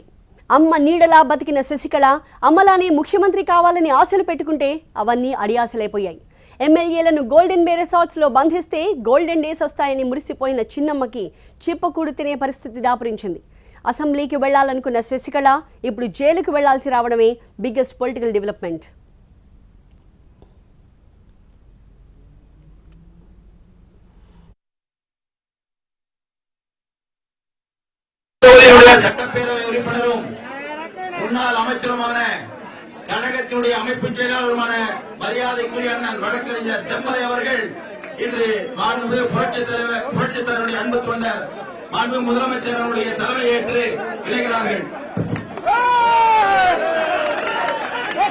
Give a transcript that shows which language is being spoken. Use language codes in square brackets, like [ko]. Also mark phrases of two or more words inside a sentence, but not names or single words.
[te] అమ్మ నీడలా బతికిన శశికళ అమ్మలానే ముఖ్యమంత్రి కావాలని ఆశలు పెట్టుకుంటే అవన్నీ అడియాసలైపోయాయి. ఎమ్మెల్యేలను గోల్డెన్ బే రిసార్ట్స్లో బంధిస్తే [en] golden days [te] వస్తాయని మురిసిపోయిన చిన్నమ్మకి చిప్పకూడు తినే పరిస్థితి దాపురించింది. అసెంబ్లీకి వెళ్లాలనుకున్న శశికళ ఇప్పుడు జైలుకు వెళ్లాల్సి రావడమే [en] biggest political development. [ta] முன்னாள் அமைச்சருமான கழகத்தினுடைய அமைப்பு செயலாளருமான மரியாதைக்குரிய அண்ணன் வழக்கறிஞர் செம்மலை அவர்கள் இன்று மாண்புமிகு புரட்சித் தலைவருடைய அன்பு தொண்டர் மாண்புமிகு முதலமைச்சர் அவருடைய தலைமையேற்று இணைகிறார்கள்.